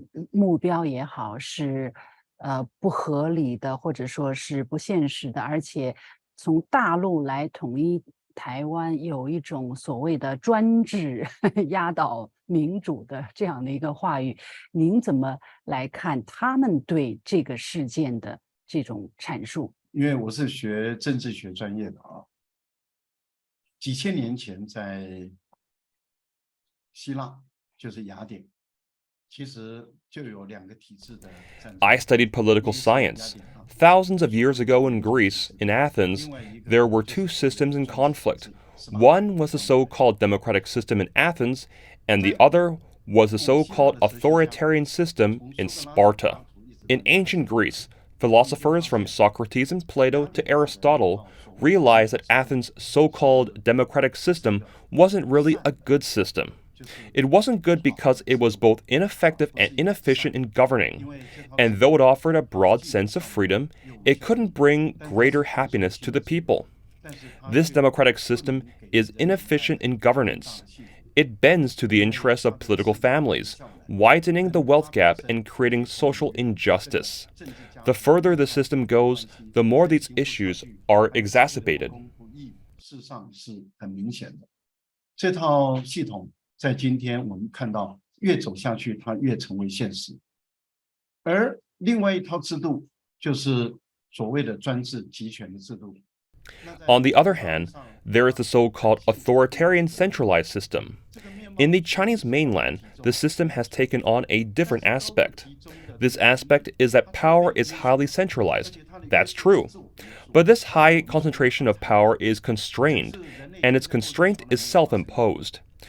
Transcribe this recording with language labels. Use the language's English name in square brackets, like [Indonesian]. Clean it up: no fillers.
[Chinese] 目标也好，是不合理的，或者说是不现实的，而且从大陆来统一台湾有一种所谓的专制压倒民主的这样的一个话语，您怎么来看他们对这个事件的这种阐述？因为我是学政治学专业的啊，几千年前在希腊，就是雅典，其实就有两个体制的战争。 [English] I studied political science. Thousands of years ago in Greece, in Athens, there were two systems in conflict. One was the so-called democratic system in Athens, and the other was the so-called authoritarian system in Sparta. In ancient Greece, philosophers from Socrates and Plato to Aristotle realized that Athens' so-called democratic system wasn't really a good system. It wasn't good because it was both ineffective and inefficient in governing, and though it offered a broad sense of freedom, it couldn't bring greater happiness to the people. This democratic system is inefficient in governance. It bends to the interests of political families, widening the wealth gap and creating social injustice. The further the system goes, the more these issues are exacerbated. [Chinese] 事实上是很明显的，这套系统在今天我们看到越走下去，它越成为现实。而另外一套制度就是所谓的专制集权的制度。 [English] On the other hand, there is the so-called authoritarian centralized system. In the Chinese mainland, the system has taken on a different aspect. This aspect is that power is highly centralized. That's true. But this high concentration of power is constrained, and its constraint is self-imposed.